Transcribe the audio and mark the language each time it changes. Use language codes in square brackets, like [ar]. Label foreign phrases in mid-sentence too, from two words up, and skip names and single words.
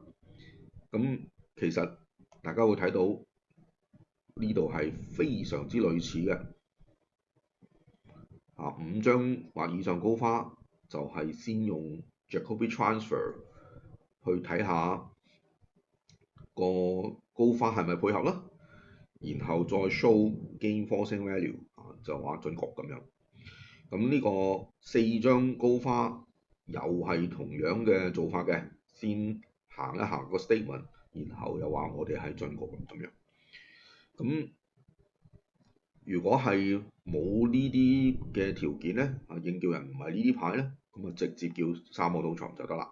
[yue] 咁其實大家會睇到呢度係非常之類似嘅。5張或以上高花就係先用 [en] Jacobi transfer [yue] 去睇下個高花係咪配合啦，然後再 [en] show game forcing value [yue] 就話進局咁樣。咁呢個4張高花又係同樣嘅做法嘅，先行一行個 statement，然後又話我哋係進局咁樣。咁如果係冇呢啲嘅條件咧，應叫人唔係呢啲牌咧，咁直接叫3個 neutron就得啦。